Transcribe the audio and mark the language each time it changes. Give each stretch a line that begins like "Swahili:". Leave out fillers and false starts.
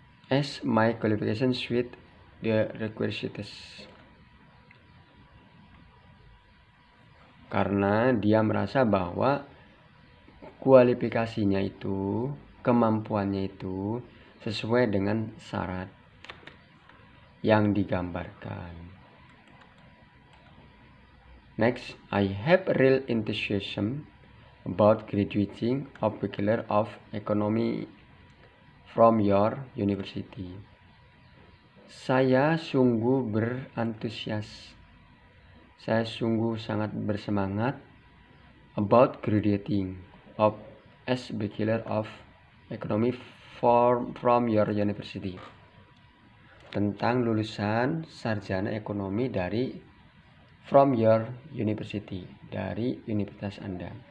English: As my qualifications with the requisites.
Indonesian: Karena dia merasa bahwa kualifikasinya itu, kemampuannya itu sesuai dengan syarat yang digambarkan.
English: Next, I have real enthusiasm about graduating a Bachelor of Economy from your university.
Indonesian: Saya sungguh sangat bersemangat
English: about graduating as Bachelor of Economy from your university,
Indonesian: tentang lulusan sarjana ekonomi
English: from your university,
Indonesian: dari universitas Anda.